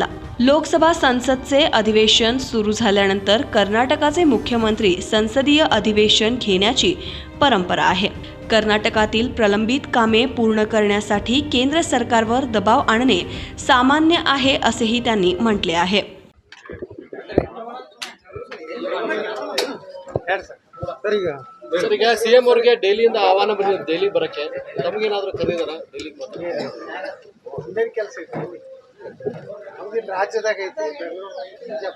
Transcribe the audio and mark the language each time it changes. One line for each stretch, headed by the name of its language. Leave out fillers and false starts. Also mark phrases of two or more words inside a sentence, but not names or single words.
Marathi: लोकसभा संसदचे अधिवेशन सुरू झाल्यानंतर कर्नाटकाचे मुख्यमंत्री संसदीय अधिवेशन घेण्याची परंपरा आहे. कर्नाटकातील प्रलंबित कामे पूर्ण करण्यासाठी केंद्र सरकारवर दबाव आणणे सामान्य आहे असेही त्यांनी म्हटले आहे.
Kannada: ಸರ್ ಈಗ ಸಿಎಂ ಅವರಿಗೆ ಡೆಲ್ಲಿಯಿಂದ ಆಹ್ವಾನ ಬಂದಿದೆ ಡೆಲ್ಲಿ ಬರಕ್ಕೆ, ತಮಗೇನಾದರೂ ಕರೆದಿದ್ದಾರಾ ಡೆಲ್ಲಿಗೆ? ಇನ್ನೇನು ಕೆಲಸ ಐತೆ ನಮ್ದು ರಾಜ್ಯದಾಗ ಐತಿ ಬಿಜಾಪುರ.